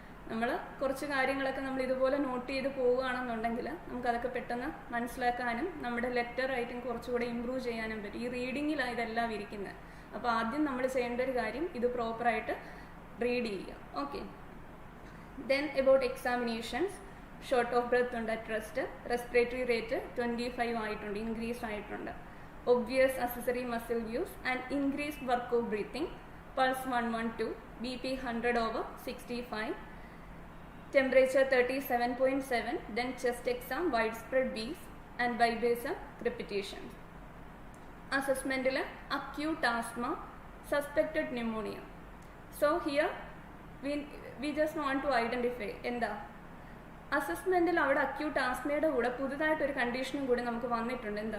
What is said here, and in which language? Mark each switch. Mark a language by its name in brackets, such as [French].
[Malayalam] നമ്മൾ കുറച്ച് കാര്യങ്ങളൊക്കെ നമ്മൾ ഇതുപോലെ നോട്ട് ചെയ്ത് പോവുകയാണെന്നുണ്ടെങ്കിൽ നമുക്കതൊക്കെ പെട്ടെന്ന് മനസ്സിലാക്കാനും നമ്മുടെ ലെറ്റർ റൈറ്റിംഗ് കുറച്ചുകൂടെ ഇമ്പ്രൂവ് ചെയ്യാനും പറ്റും. ഈ റീഡിങ്ങിലാണ് ഇതെല്ലാം ഇരിക്കുന്നത്. അപ്പോൾ ആദ്യം നമ്മൾ ചെയ്യേണ്ട ഒരു കാര്യം ഇത് പ്രോപ്പറായിട്ട് റീഡ് ചെയ്യുക. Okay. Then about examinations, short of breath ഉണ്ട് അറ്റ് റെസ്റ്റ്, റെസ്പിറേറ്ററി റേറ്റ് 25 ആയിട്ടുണ്ട്, ഇൻക്രീസ് ആയിട്ടുണ്ട്. [English] Obvious accessory muscle use and increased work of breathing, pulse 112, BP 100/65, temperature 37.7, then chest exam, widespread B's and vibration crepitations. Assessment acute asthma, suspected pneumonia. So here we just want to identify [Malayalam] എന്താ അസസ്മെന്റിൽ അവിടെ acute ആസ്മയുടെ കൂടെ പുതുതായിട്ടൊരു കണ്ടീഷനും കൂടി നമുക്ക് വന്നിട്ടുണ്ട്.